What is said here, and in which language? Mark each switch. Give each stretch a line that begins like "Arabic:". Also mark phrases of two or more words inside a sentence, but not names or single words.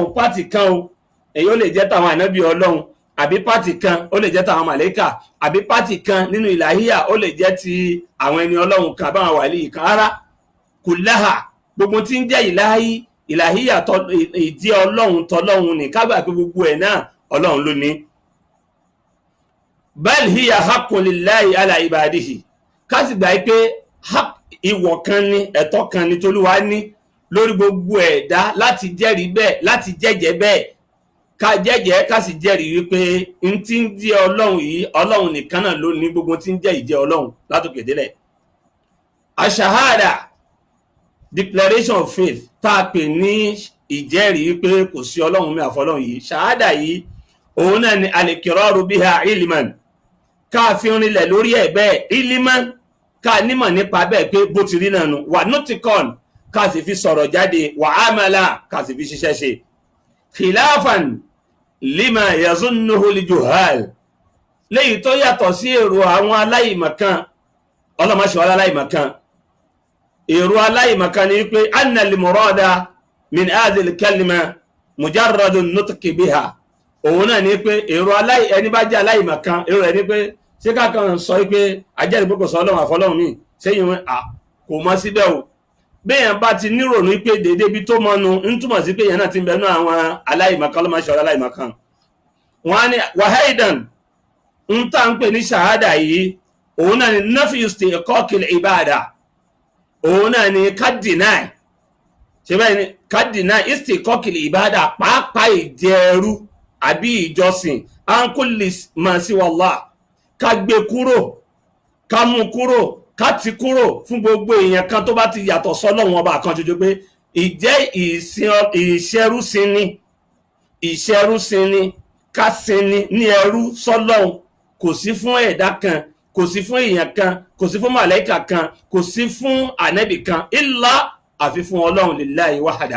Yoruba: Pàtì kan o, èyí ó lè jẹ́ tàwọn ànábì ọlọ́run, àbí pàtì kan ó lè jẹ́ tàwọn màlẹ́kà, àbí pàtì kan nínú ìlàhíyà ó lè jẹ́ ti àwọn ẹni ọlọ́run kan àbáwọn wàlíì kan. Rárá, kullaha, gbogbo tí ń jẹ́ ìlàhíyà ìjẹ́ ọlọ́run tọlọ́run ní, ká gbà pé gbogbo ẹ̀ náà ọlọ́run ló ní.
Arabic: بل هي حق لله على عباده,
Yoruba: ká sì gbà pé ìwọ̀ kan ní, ẹ̀tọ́ kan ní t'Olúwa ní lórí gbogbo ẹ̀dá láti jẹ́rìí bẹ́ẹ̀, láti jẹ́jẹ́ bẹ́ẹ̀. Ká jẹ́jẹ́ ká sì jẹ́rìí wípé n tí ń jẹ́ ọlọ́run yìí, ọlọ́run nìkan náà ló ní gbogbo tí ń jẹ́ ìjẹ́ ọlọ́run látòkè délẹ̀. Àṣàhádà,
English: declaration of faith,
Yoruba: tá a pè ní ìjẹ́rìí wípé kò sí ọlọ́run mi àfọlọ́run yìí. Ṣàhádà yìí òun náà ni
Arabic: الإقرار بها علما,
Yoruba: ká fi rinlẹ̀ lórí ẹ̀ bẹ́ẹ̀ ilman, ká nímọ̀ nípa bẹ́ẹ̀ pé bó ti rí náà nù.
Arabic: ونطقا,
Yoruba: ká sì fi sọ̀rọ̀ jáde.
Arabic: وعملا,
Yoruba: ká sì fi ṣiṣẹ́ ṣe.
Arabic: خلافا لما يظنه الجهال,
Yoruba: léyìí tó yàtọ̀ sí èrò àwọn aláìmọ̀kan. Ọlọ́mọṣẹ́ wà aláìmọ̀kan. Èrò aláìmọ̀kan ni pé
Arabic: أن المراد من هذه الكلمة مجرد النطق بها.
Yoruba: Òun náà ni pé èrò ẹni bá jẹ́ aláìmọ̀kan, èrò ẹni pé ṣé kákan sọ pé ajẹ́rìí pé kò sọ ọlọ́run àfọlọ́run mi, sẹ́yìn wọn kò mọ síbẹ̀ o. Béèyàn bá ti nírònú pé dédé bí tó mọnu ń túmọ̀ sí pé èèyàn náà ti ń bẹnu àwọn aláìmọ̀kan ló máa ń ṣe ọ̀rọ̀ aláìmọ̀kan. Wọ́n á ní wahaidan, ń tà ń pè ní ṣàhádà yìí, òun náà ni
Arabic: نفي استحقاق العبادة,
Yoruba: òun náà ni kádìnáì, ṣe bẹ́ẹ̀ ni kádìnáì
Arabic: استحقاق العبادة,
Yoruba: pàápàá ìjẹ́rú àbí ìjọsìn
Arabic: عن كل ما سوى الله,
Yoruba: ká gbé kúrò, ká mú kúrò, ká ti kúrò fún gbogbo èèyàn kan tó bá ti yàtọ̀ sọ́lọ́run ọba kan ṣoṣo. Pé ìjẹ́ ìṣẹrúsìn ni, ká sinni ní ẹrú sọ́lọ́run, kò sí fún ẹ̀dá kan, kò sí fún èèyàn kan, kò sí fún màláíkà kan, kò sí fún ànábì kan, illa àfi fún ọlọ́run
Arabic: لله وحده.